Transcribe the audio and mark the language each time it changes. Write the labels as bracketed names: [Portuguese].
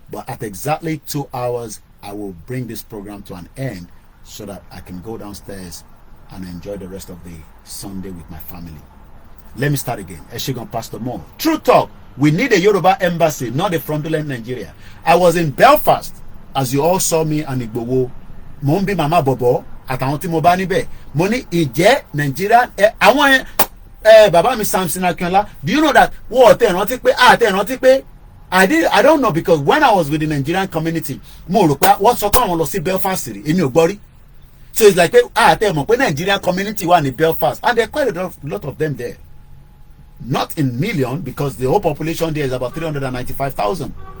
[English] But at exactly 2 hours, I will bring this program to an end so that I can go downstairs and enjoy the rest of the Sunday with my family. Let me start again. Eshigon Pastor Mo. True talk. We need a Yoruba embassy, not a fraudulent Nigeria. I was in Belfast, as you all saw me and Igbowo. Mombi Mama Bobo. [Yoruba] Àtàwọn tí mo bá níbẹ̀ mo ní ìjẹ́ Nàìjíríà àwọn bàbá mi Samson Akínọlá. [English] Do you know that [Yoruba] wọ́n tẹ̀ rántí pé [English] I don't know, because when I was with the Nigerian community [Yoruba] mo rò pé wọ́n sọ pé àwọn lọ sí Belfast rí èmi ò gbọ́ rí. [English] So it's like [Yoruba] pé tẹ̀ mọ̀ pé Nigerian community wà ní Belfast, [English] and there are quite a lot of them there. Not in million, because the whole population there is about 395,000.